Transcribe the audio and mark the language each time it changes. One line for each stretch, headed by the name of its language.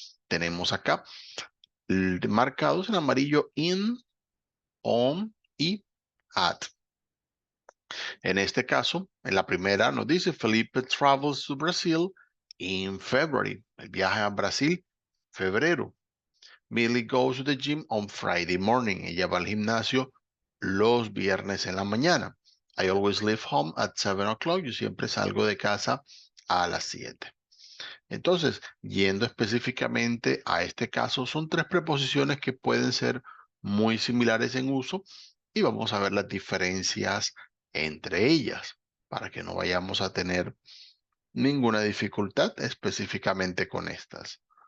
Spanish: Tenemos acá marcados en amarillo in, on y at. En este caso, en la primera nos dice
English: Felipe travels to Brazil in February.
Spanish: El viaje a Brasil, febrero.
English: Millie goes to the gym on Friday morning.
Spanish: Ella va al gimnasio los viernes en la mañana.
English: I always leave home at 7 o'clock.
Spanish: Yo siempre salgo de casa a las 7. Entonces, yendo específicamente a este caso, son tres preposiciones que pueden ser muy similares en uso y vamos a ver las diferencias entre ellas para que no vayamos a tener ninguna dificultad específicamente con estas.